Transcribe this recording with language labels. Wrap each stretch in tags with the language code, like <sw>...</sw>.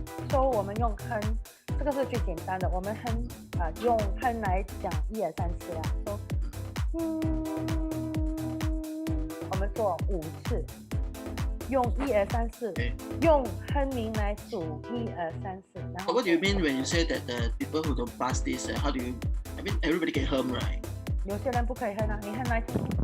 <zh>所以我们用哼，这个是最简单的，我们哼用哼来讲1、2、3、4啦。我们做5次，用1、2、3、4，用哼鸣来数1、2、3、4。然后</zh> <en>What do you mean when you say that the people who don't pass this? How do you? I mean, everybody can hum, right?</en> <zh>有些人不可以哼啊，你哼来听。</zh>